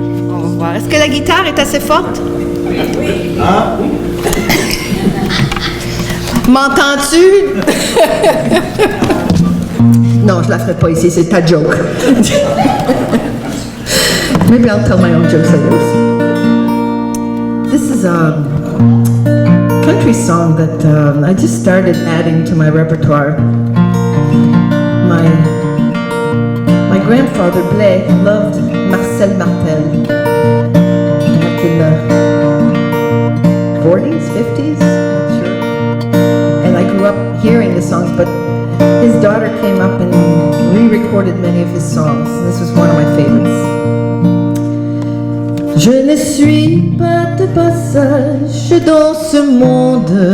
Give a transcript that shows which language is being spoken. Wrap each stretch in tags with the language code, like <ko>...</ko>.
<fr>On va voir. Est-ce que la guitare est assez forte? Oui. Ah, oui. M'entends-tu? Non, je la ferai pas ici, c'est ta joke.</fr> <en>Maybe I'll tell my own jokes later. This is a country song that I just started adding to my repertoire. My grandfather, Blais, loved Marcel Martel. Back in the 40s, 50s, not sure. And I grew up hearing the songs, but his daughter came up and re-recorded many of his songs. This was one of my favorites.</en> <fr>Je ne suis pas de passage dans ce monde.</fr>